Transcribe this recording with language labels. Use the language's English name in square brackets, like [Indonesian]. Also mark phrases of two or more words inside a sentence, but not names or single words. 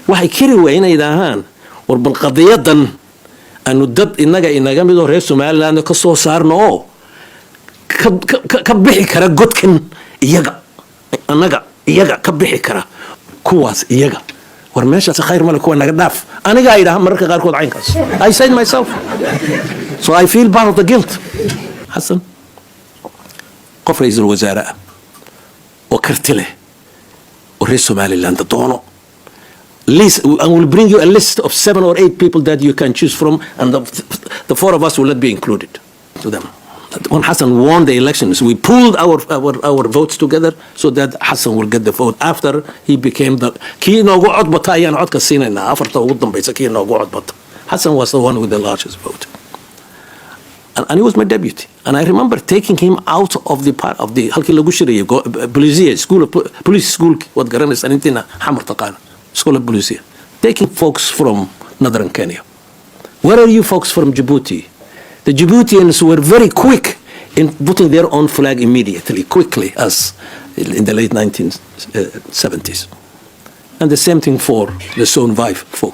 [Somali] waxay kari waayeen inay yidhaahaan war bal qadiyadan aanu dad inaga midoo reer Somaliland ka soo saarno oo ka bixi kara godkan iyaga ka bixi kara kuwaas iyaga war meeshaas khayr ma leh kuwa naga dhaaf aniga ay dhahan mararka qaarkood caynkaas [English] I said myself so I feel part of the guilt [Somali] Xassan qof Reysal Wasaare oo karti leh oo reer Somaliland doono [English] list I will bring you a list of 7 or 8 people that you can choose from and the 4 of us will not be included to them. When Xassan won the elections, we pulled our votes together so that Xassan will get the vote after he became the [Somali] kii noogu cod bata ayaan codka siinayna afarta ugu dambaysa kii noogu cod bata. [English] Xassan was the one with the largest vote. And he was my deputy. And I remember taking him out of the part of the [Somali] halkii lagu shirayay [English] police school what [Somali] garanaysa intina xamar taqaan [English] school of police taking folks from northern Kenya. Where are you folks from Djibouti? The Djiboutians were very quick in putting their own flag immediately, quickly, as in the late 1970s. And the same thing for the Zone 5 folks.